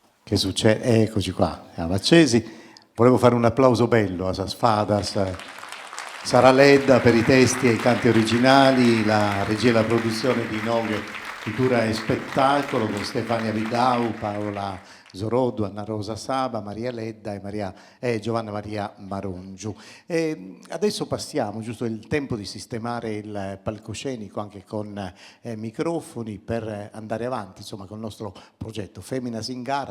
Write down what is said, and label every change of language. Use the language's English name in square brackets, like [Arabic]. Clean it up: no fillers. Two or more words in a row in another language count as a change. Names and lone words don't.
[Italian] Che succede? Eccoci qua, siamo accesi. Volevo fare un applauso bello a Sasfadas, Sara Ledda per i testi e i canti originali, la regia e la produzione di Noghe Cultura e Spettacolo con Stefania Vidau, Paola Zoroddu, Anna Rosa Saba, Maria Ledda e Giovanna Maria Marongiu. Adesso passiamo, giusto il tempo di sistemare il palcoscenico anche con microfoni per andare avanti, insomma, con il nostro progetto Feminas in Gara.